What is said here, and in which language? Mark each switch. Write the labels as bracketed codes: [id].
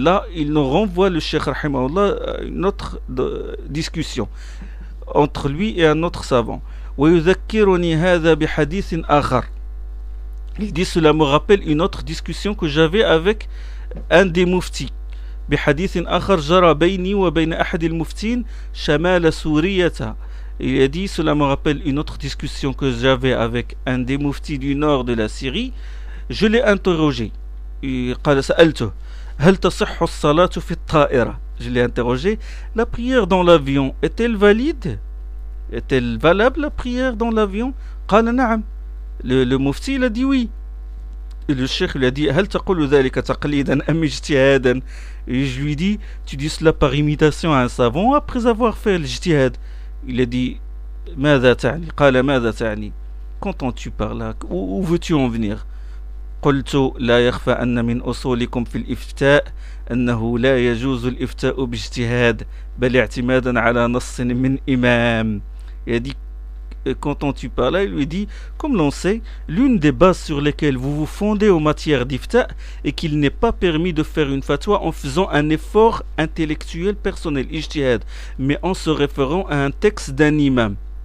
[fr] Là, il nous renvoie le Cheikh Rahimahullah à une autre discussion entre lui et un autre savant. [ar] وَيُذَكِّرُونِ هَذَا بِحَدِيثٍ أَخَرٍ. [fr] Il dit, cela me rappelle une autre discussion que j'avais avec un des muftis. [ar] بحديث آخر جرى بيني وبين أحد المفتين شمال سوريا. [fr] Il a dit, cela me rappelle une autre discussion que j'avais avec un des muftis du nord de la Syrie. Je l'ai interrogé. [ar] قال سألته هل تصح الصلاة في الطائرة. [fr] Je l'ai interrogé. La prière dans l'avion est-elle valide? Est-elle valable la prière dans l'avion? [ar] قال نعم. [fr] Le mufti il a dit oui. Le cheikh lui a dit, [ar] هل تقول ذلك تقليدا أم اجتهادا. [fr] Et je lui dis, tu dis cela par imitation à un savant après avoir fait l'ijtihad. Il a dit, [ar] ماذا تعني؟ قال ماذا تعني؟ [fr] Qu'entends-tu par là? Où veux-tu en venir? [ar] قلت لا يخفى أن من أصولكم في الإفتاء أنه لا يجوز الإفتاء باجتهاد بل اعتمادا على نص من إمام. [fr] Il a dit, qu'entends-tu par là? Il lui dit, comme l'on sait, l'une des bases sur lesquelles vous vous fondez en matière d'ifta est qu'il n'est pas permis de faire une fatwa en faisant un effort intellectuel personnel, ijtihad, mais en se référant à un texte d'un imam.